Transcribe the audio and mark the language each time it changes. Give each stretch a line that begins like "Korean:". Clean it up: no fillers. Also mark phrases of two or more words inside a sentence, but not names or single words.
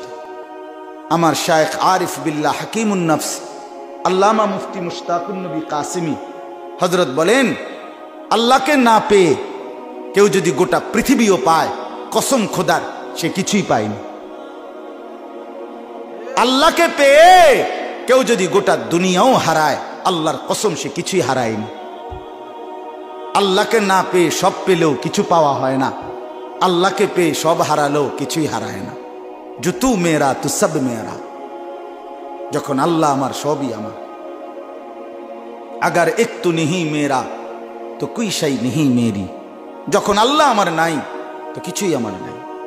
Bangla: আমার শায়েখ আরিফ বিল্লাহ হাকিমুন নফস আল্লামা মুফতি মুশতাকুন নবী কাসিমি হযরত বলেন, আল্লাহকে না পেয়ে কেউ যদি গোটা পৃথিবীও পায়, কসম খোদার সে কিছুই পায়নি। আল্লাহকে পেয়ে কেউ যদি গোটা দুনিয়াও হারায়, আল্লাহর কসম সে কিছুই হারায়নি। আল্লাহকে না পেয়ে সব পেলেও কিছু পাওয়া হয় না, আল্লাহকে পেয়ে সব হারালেও কিছুই হারায় না।
Urdu: جو تو میرا تو سب میرا,
Bangla: যখন আল্লাহ আমার সবই আমার।
Urdu: اگر ایک تو نہیں میرا تو کوئی شے نہیں میری,
Bangla: যখন আল্লাহ আমার নাই তো কিছুই আমার নাই।